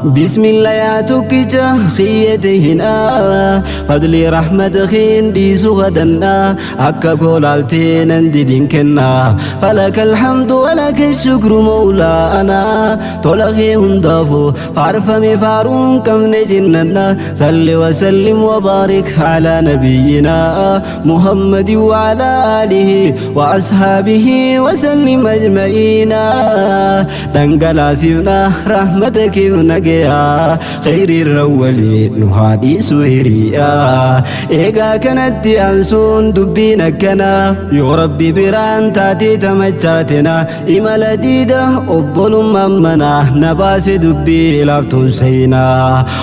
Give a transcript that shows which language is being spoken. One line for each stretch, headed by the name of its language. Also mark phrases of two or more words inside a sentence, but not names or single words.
Oromo: Bismillah yaa tokkicha khiyyate hinaa, fadli rahmata keen dhiisu kadhannaa. Akka koolaaltee nan didin kennaa.
Arabic: فلك الحمد ولك الشكر مولانا.
Oromo: Tola kee hundaafu faarfame faaruun qabne jennanna.
Arabic: صل وسلم وبارك على نبينا محمد وعلى آله وأصحابه وسلم أجمعين.
Oromo: Dhangalaasifna rahmata kee nagaya, khayriirra walii nu haa dhiisu hiriyaa. Eegaa kanatti aansuun dubbiin akkana, yoo Rabbi biraan taatee tamachaatina. Imala diida obbolummaan mana na baase dubbii laaftuun seenaa.